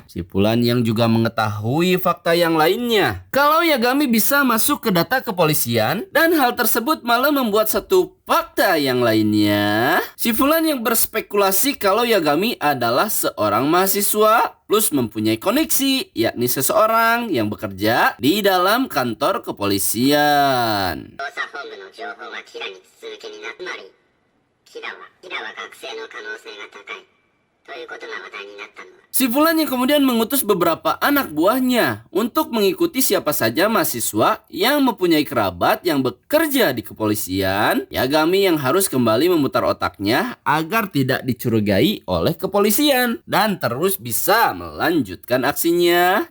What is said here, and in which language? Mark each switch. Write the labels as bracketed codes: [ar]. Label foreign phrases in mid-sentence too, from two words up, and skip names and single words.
[id] Si Fulan yang juga mengetahui fakta yang lainnya, kalau Yagami bisa masuk ke data kepolisian, dan hal tersebut malah membuat satu fakta yang lainnya. Si Fulan yang berspekulasi kalau Yagami adalah seorang mahasiswa plus mempunyai koneksi, yakni seseorang yang bekerja di dalam kantor kepolisian. [ja] 捜査本部の情報はキラに筒抜けになつまりキラは学生の可能性が高いということが話題になったのは [id] Si Fulan yang kemudian mengutus beberapa anak buahnya untuk mengikuti siapa saja mahasiswa yang mempunyai kerabat yang bekerja di kepolisian. Yagami yang harus kembali memutar otaknya agar tidak dicurigai oleh kepolisian dan terus bisa melanjutkan aksinya.